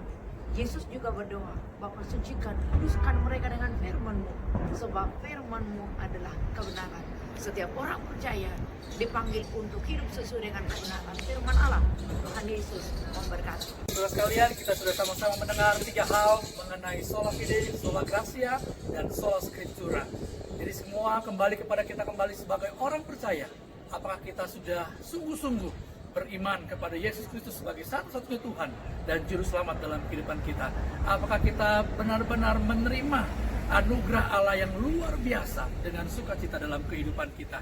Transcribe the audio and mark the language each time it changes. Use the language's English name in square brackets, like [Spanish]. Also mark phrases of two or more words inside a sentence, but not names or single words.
[Indonesian] Yesus juga berdoa, Bapa sucikan, kuduskan mereka dengan firman-Mu, sebab firman-Mu adalah kebenaran. Setiap orang percaya dipanggil untuk hidup sesuai dengan kebenaran firman Allah. Tuhan Yesus memberkati. Saudara sekalian, kita sudah sama-sama mendengar 3 hal mengenai [Latin] sola fide, sola gratia, [Indonesian] dan [Latin] sola scriptura. [Indonesian] Jadi semua kembali kepada kita kembali sebagai orang percaya. Apakah kita sudah sungguh-sungguh beriman kepada Yesus Kristus sebagai satu-satunya Tuhan dan Juru Selamat dalam kehidupan kita? Apakah kita benar-benar menerima anugerah Allah yang luar biasa dengan sukacita dalam kehidupan kita?